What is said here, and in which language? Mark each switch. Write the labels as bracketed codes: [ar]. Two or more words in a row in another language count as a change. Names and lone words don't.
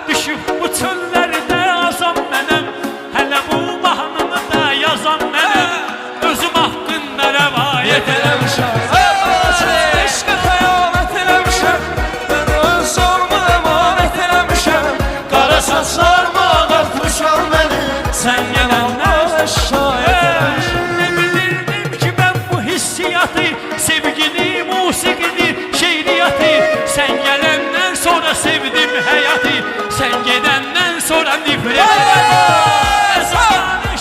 [az] aşıq bu çöllərdə azam mənəm. Hələ bu mahnını da yazam mənəm. Özüm haqqında rəvayət eləmişəm. Eşqə xəyanət eləmişəm. Mən öz yolumu əmanət eləmişəm. Qara saçlarımı ağartmışam məni. Sən gələnlər şayət. [tr] Ne bilirdim ki ben bu hissiyatı, sevgini, musikini, şehriyatı. Sen gelenden sonra sevdim hayatı. Sen gidenden sonra nifret ederim.